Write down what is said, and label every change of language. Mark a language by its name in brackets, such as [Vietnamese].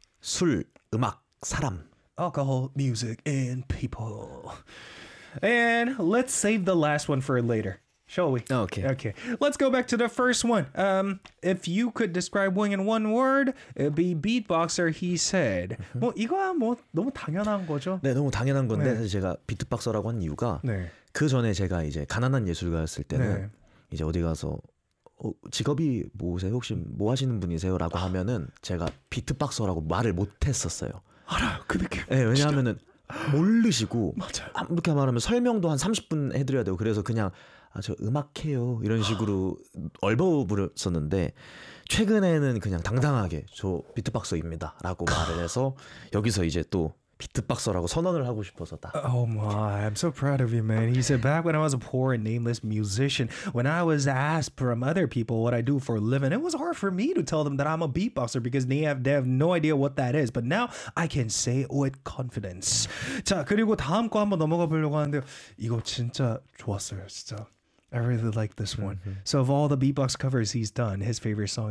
[Korean] 술, 음악, 사람. [English] Alcohol, music, and people. And let's save the last one for later, shall we? Okay. Okay. Let's go back to the first one. If you could describe Wing in one word, it'd be beatboxer, he said. Mm-hmm. [Korean] 뭐 이거야 뭐 너무 당연한 거죠? 네, 너무 당연한 건데 네. 사실 제가 비트박서라고 한 이유가 네. 그 전에 제가 이제 가난한 예술가였을 때는 네. 이제 어디 가서 직업이 뭐세요? 혹시 뭐 하시는 분이세요? 라고 하면은 제가 비트박서라고 말을 못했었어요. 알아요, 그 느낌. 네, 왜냐하면은 모르시고 맞아요. 이렇게 말하면 설명도 한 30분 해드려야 되고 그래서 그냥 아, 저 음악해요 이런 식으로 얼버무렸었는데 최근에는 그냥 당당하게 저 비트박서입니다 라고 말을 해서 여기서 이제 또 비트박서라고 선언을 하고 싶어서다. [English] Oh my, I'm so proud of you, man. He said, back when I was a poor and nameless musician, when I was asked from other people what I do for a living, it was hard for me to tell them that I'm a beatboxer because they have no idea what that is. But now, I can say it with confidence. [Korean] 자, 그리고 다음 거 한번 넘어가 보려고 하는데요. 이거 진짜 좋았어요, 진짜. [English] I really like this one. Mm-hmm. So of all the beatbox covers he's done, his favorite song is